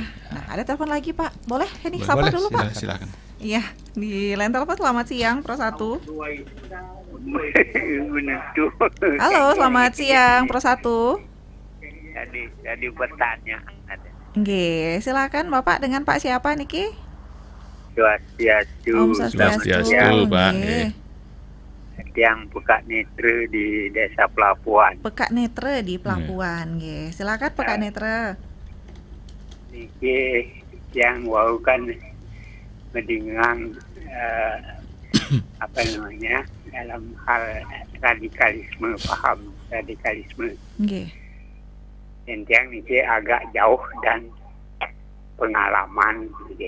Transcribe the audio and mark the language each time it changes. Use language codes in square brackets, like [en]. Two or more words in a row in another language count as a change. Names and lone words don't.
[id] Nah, ada telepon lagi Pak, boleh? Heni sapa dulu Pak. Silakan. Iya, di line telepon. Selamat siang Pro 1. Halo, selamat siang Pro 1. Jadi bertanya. Nggih, silakan Bapak dengan Pak siapa niki? [ban] Swastiastu. Om Swastiastu, [id] Pak. Yang Pekak Netra di Desa Pelabuhan. Pekak Netra di Pelabuhan, nggih. Silakan Pekak Netra. Niki yang wau kan mendengar dalam hal radikalisme, paham radikalisme. Yang ini agak jauh dan pengalaman gitu.